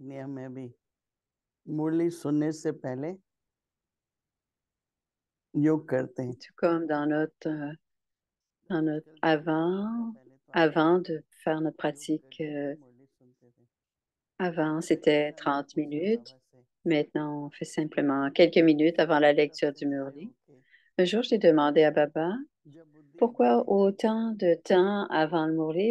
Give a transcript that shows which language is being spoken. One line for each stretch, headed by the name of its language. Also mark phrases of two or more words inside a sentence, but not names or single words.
Hindi: नियम में भी मुरली सुनने से पहले योग करते हैं।
French: Tout comme avant de faire notre pratique Avant, c'était 30 minutes. Maintenant, on fait simplement quelques minutes avant la lecture du Murli. Un jour, j'ai demandé à Baba, pourquoi autant de temps avant le Murli?